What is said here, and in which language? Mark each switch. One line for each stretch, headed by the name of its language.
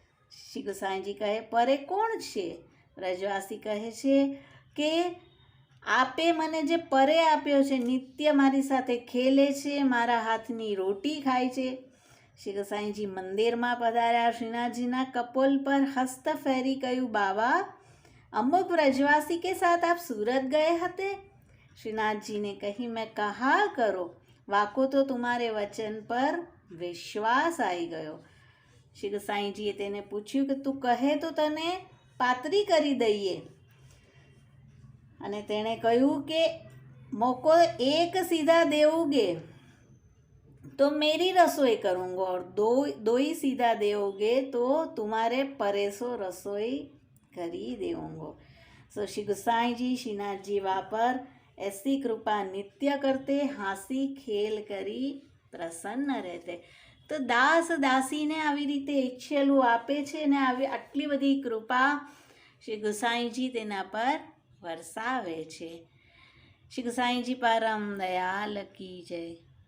Gujarati: શ્રી ગુસાઈજી કહે પરે કોણ છે? વ્રજવાસી કહે છે કે આપે મને જે પરે આપ્યો છે, નિત્ય મારી સાથે ખેલે છે, મારા હાથની રોટી ખાય છે. શ્રી ગુસાઈજી મંદિરમાં પધાર્યા. શ્રીનાથજીના કપોલ પર હસ્ત ફેરી કહ્યું બાવા અમુક વ્રજવાસી
Hindi: કે સાથ આપ सूरत गए हते? श्रीनाथ जी ने कही मैं कहा करो, वाको तो तुम्हारे वचन पर विश्वास आई गयो.
Gujarati: श्री गोसाईजीए તેને પૂછ્યું કે તું કહે તો તને પાતરી કરી દઈએ. અને તેણે કહ્યું કે
Hindi: મોકો એક સીધા દેવોગે तो मेरी रसोई करूँगा और दो ही सीधा देओगे तो तुम्हारे परेसो रसोई करी देऊँगा. सो श्री गोसाई जी श्रीनाथ जी वापर ऐसी कृपा नित्य करते, हासी खेल
Gujarati: કરી પ્રસન્ન રહેતે. તો દાસ દાસીને આવી રીતે ઈચ્છેલું આપે છે ને આવી આટલી બધી કૃપા શ્રી ગુસાઈજી તેના પર વરસાવે છે. શ્રી ગુસાઈજી પરમ દયાલ કી જય.